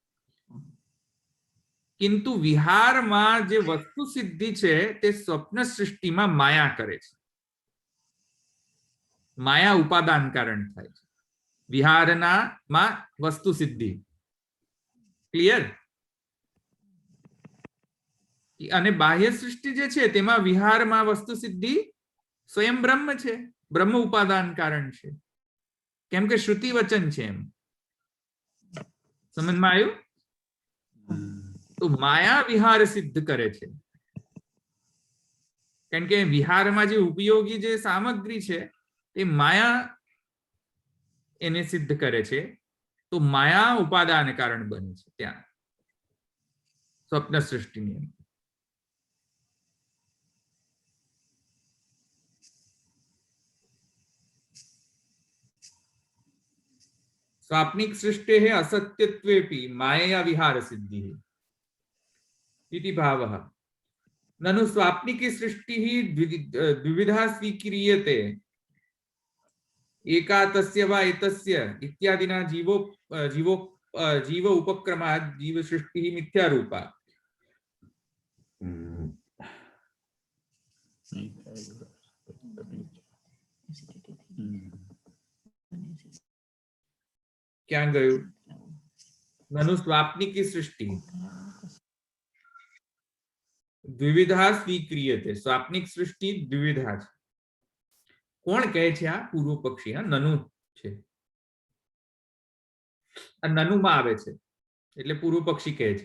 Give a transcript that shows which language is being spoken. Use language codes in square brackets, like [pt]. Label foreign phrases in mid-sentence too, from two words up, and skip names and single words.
[gu] કિંતુ વિહાર મેં જે વસ્તુ સિદ્ધિ છે તે સ્વપ્ન સૃષ્ટિ મેં માયા કરે છે. માયા ઉપાદાન કારણ થાય છે. વિહારના મા વસ્તુ સિદ્ધિ. क्लियर? અને બાહ્ય સૃષ્ટિ જે છે તેમાં વિહારમાં વસ્તુ સિદ્ધિ સ્વયં બ્રહ્મ છે, બ્રહ્મ ઉપાદાન કારણ છે, કેમ કે શ્રુતિ વચન છે એમ. સમજમાં આવ્યું? તો માયા વિહાર સિદ્ધ કરે છે, કારણ કે વિહારમાં જે ઉપયોગી જે સામગ્રી છે એ માયા એને સિદ્ધ કરે છે. તો માયા ઉપાદાન કારણ બને છે ત્યાં સ્વપ્ન સૃષ્ટિની અંદર. [sa] स्वाप्निक सृष्टि है असत्यत्वेपि माया विहार सिद्धि इति भावः। ननु स्वाप्निकी सृष्टि ही द्विविधा स्वीक्रियते, एका तस्य वा एतस्य इत्यादिना जीवो जीवो जीव उपक्रमात् जीव सृष्टि ही मिथ्या रूपा। [gu] ક્યા ગયુ? [sa] ननु स्वाप्निकी सृष्टि द्विविधा स्वीक्रियते, स्वाप्निक सृष्टि द्विविधा છે. [gu] કોણ કહે છે? આ પૂર્વ પક્ષી. હા, નનુ છે, આ નનુમાં આવે છે એટલે પૂર્વ પક્ષી કહે છે.